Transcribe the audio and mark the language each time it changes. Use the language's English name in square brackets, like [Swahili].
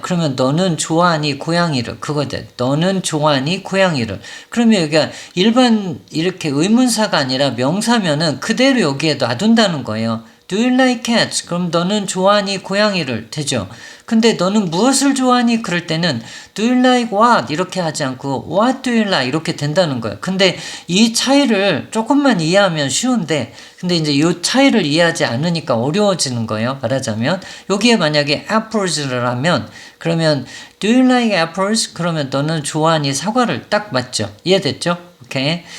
[Korean] 그러면 너는 좋아하니 고양이를 그거 돼. 너는 좋아하니 고양이를. 그러면 여기가 일반 이렇게 의문사가 아니라 명사면은 그대로 여기에 놔둔다는 거예요. [English] Do you like cats? [Korean] 그럼 너는 좋아하니 고양이를 되죠. 근데 너는 무엇을 좋아하니? 그럴 때는 [English] Do you like what? [Korean] 이렇게 하지 않고 [English] What do you like? [Korean] 이렇게 된다는 거예요. 근데 이 차이를 조금만 이해하면 쉬운데 근데 이제 이 차이를 이해하지 않으니까 어려워지는 거예요. 말하자면 여기에 만약에 apples를 하면 그러면 [English] Do you like apples? [Korean] 그러면 너는 좋아하니 사과를 딱 맞죠. 이해됐죠? 오케이.